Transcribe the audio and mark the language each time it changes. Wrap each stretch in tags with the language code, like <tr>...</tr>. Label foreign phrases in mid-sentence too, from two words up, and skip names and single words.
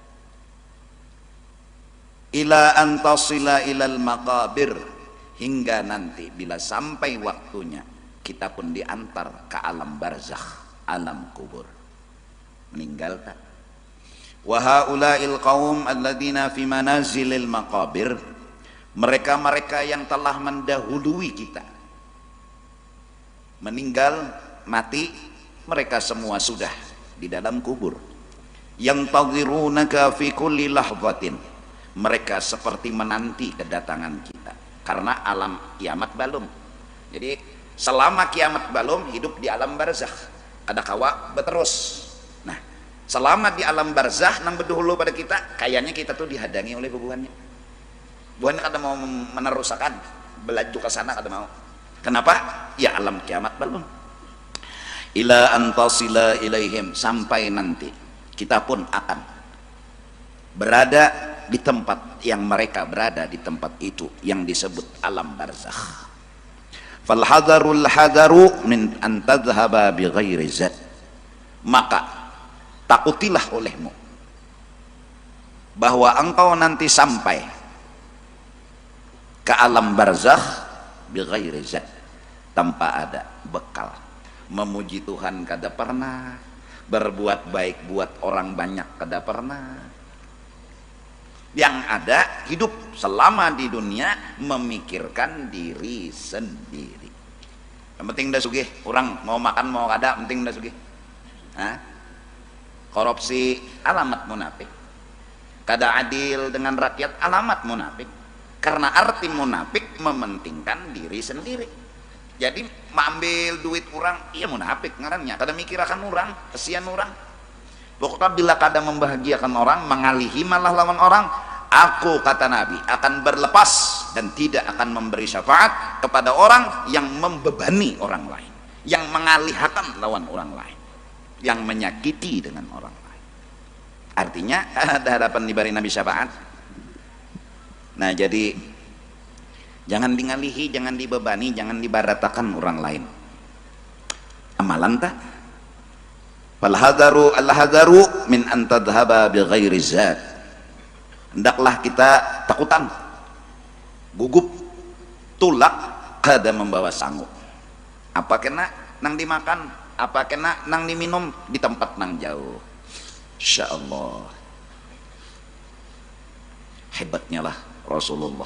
<ar>إلى أن تصل إلى المقابر</ar> <bjn>hingga nanti bila sampai waktunya kita pun diantar ke alam barzakh alam kubur meninggal tak.</bjn> <ar>وهؤلاء القوم الذين في منازل المقابر</ar> <bjn>mereka-mereka yang telah mendahului kita meninggal mati mereka semua sudah di dalam kubur yang</bjn> <ar>ينتظرونك في كل لحظة</ar> <bjn>mereka seperti menanti kedatangan kita karena alam kiamat belum. Jadi selama kiamat belum hidup di alam barzakh ada kawa berterus. Selama di alam barzah nang berdahulu pada kita kayaknya kita tuh dihadangi oleh bubuhannya kada mau meneruskan belaju ke sana kada mau. Kenapa? Ya alam kiamat belum</bjn> <ar>إلى أن تصل إليهم</ar> <bjn>sampai nanti kita pun akan berada di tempat yang mereka berada di tempat itu yang disebut alam barzakh.</bjn> <ar>فالحذر الحذر من أن تذهب بغير زاد.</ar> <bjn>Maka takutilah olehmu bahwa engkau nanti sampai ke alam barzakh</bjn> <ar>بغير زاد,</ar> <bjn>tanpa ada bekal. Memuji Tuhan kada pernah, berbuat baik buat orang banyak kada pernah. Yang ada hidup selama di dunia memikirkan diri sendiri. Yang penting dah sugih, orang mau makan mau kada, penting dah sugih. Korupsi alamat munafik, kada adil dengan rakyat alamat munafik. Karena arti munafik mementingkan diri sendiri. Jadi mengambil duit orang, iya munafik ngarannya, kada mikir akan orang, kesian orang. Pokoknya bila kada membahagiakan orang, mengalihi malah lawan orang, aku kata Nabi akan berlepas dan tidak akan memberi syafaat kepada orang yang membebani orang lain, yang mengalihkan lawan orang lain, yang menyakiti dengan orang lain. Artinya ada harapan diberi Nabi syafaat. Nah jadi jangan dingalihi, jangan dibebani, jangan dibaratakan orang lain. Amalan tak?</bjn> <ar>فالحذر الحذر من أن تذهب بغير زاد.</ar> <bjn>Hendaklah kita takutan, gugup, tulak kada membawa sanggup. Apa kena nang dimakan, apa kena nang diminum di tempat nang jauh. Insyaallah. Hebatnya lah Rasulullah.</bjn>